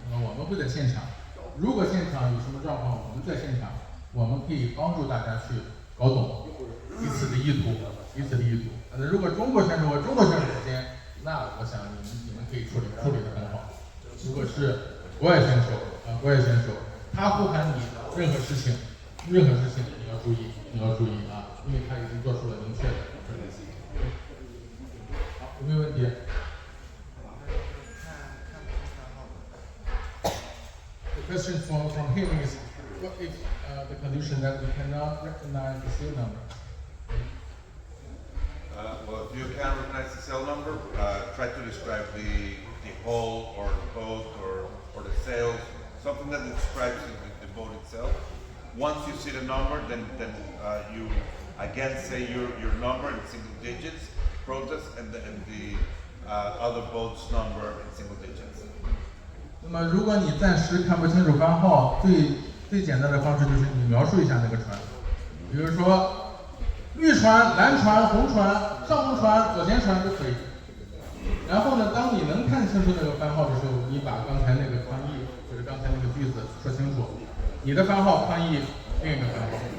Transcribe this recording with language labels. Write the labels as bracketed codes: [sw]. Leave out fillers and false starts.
[zh] 我们会在现场，如果现场有什么状况，我们在现场，我们可以帮助大家去搞懂彼此的意图，如果中国选手和中国选手之间，那我想你们可以处理的很好。如果是国外选手他呼喊你任何事情你要注意啊，因为他已经做出了明确的分析。好，有没有问题？ [en] The question from him is, what if the condition that we cannot recognize the serial number? Well, if you can recognize the cell number, try to describe the hull or the boat or the sails, something that describes the boat itself. Once you see the number, then you again say your number in single digits, protest, and the other boat's number in single digits. [zh] 那么，如果你暂时看不清楚番号，最简单的方式就是你描述一下那个船，比如说绿船、蓝船、红船、上红船、左舷船都可以。然后呢，当你能看清楚那个番号的时候，你把刚才那个翻译或者刚才那个句子说清楚，你的番号翻译另一个番号。